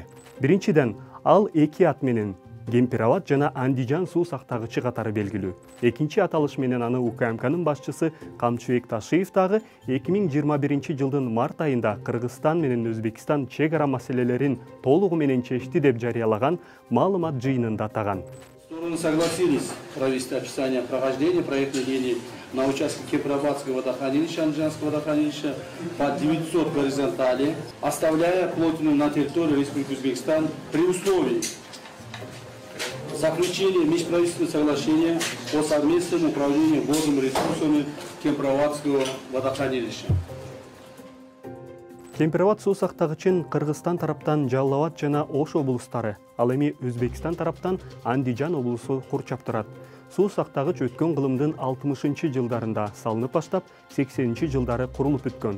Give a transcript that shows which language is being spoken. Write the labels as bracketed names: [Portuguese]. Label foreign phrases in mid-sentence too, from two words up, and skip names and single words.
[Kyrgyz] Биринчиден, ал эки ат менен Кемпирабад жана Андижан суу сактагычы катары белгилүү. Экинчи аталыш менен аны УКМКнын башчысы Камчыбек Ташиев дагы 2021 жылдын март айында Кыргызстан менен Өзбекстан чек ара маселелерин толугу менен чечти деп жарыялаган маалымат жыйынында атаган. [Russian] Стороны согласились провести описание прохождения проектной линии на участке Кемпирабадского водохранилища, Андижанского водохранилища по 900 горизонтали, оставляя плотину на территории Республики Узбекистан при условии заключение межправительственного соглашения о совместном управлении водными ресурсами Кемпирабадского водохранилища. [Kyrgyz] Кемпирабад суу сактагычын Кыргызстан тараптан Жалал Абад жана Ош облустары, ал эми Өзбекстан тараптан Андижан облусу курчап турат. Суу сактагыч өткөн кылымдын 60 жылдарында салынып баштап, 80 жылдары курулуп бүткөн.